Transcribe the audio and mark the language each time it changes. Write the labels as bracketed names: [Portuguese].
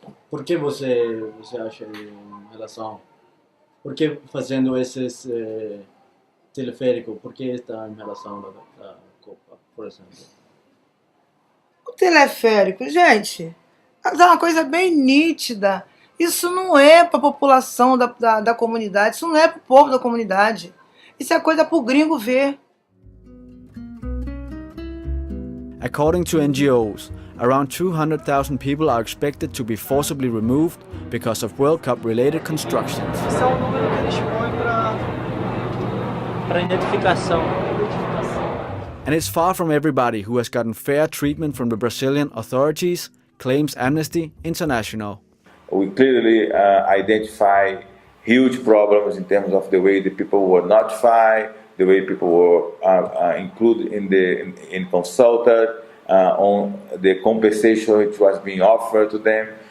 [Portuguese] Por que você acha em relação? Por que fazendo esses teleférico, por que está em relação da Copa, por exemplo? O teleférico, gente, é uma coisa bem nítida. Isso não é para a população da comunidade, isso não é para o povo da comunidade. Isso é coisa para o gringo ver. [English] According to NGOs, around 200,000 people are expected to be forcibly removed because of World Cup-related constructions. [Portuguese] Esse é o número que eles põem para identificação. [English] And it's far from everybody who has gotten fair treatment from the Brazilian authorities, claims Amnesty International. We clearly identify huge problems in terms of the way the people were notified, the way people were included in consulted, on the compensation which was being offered to them.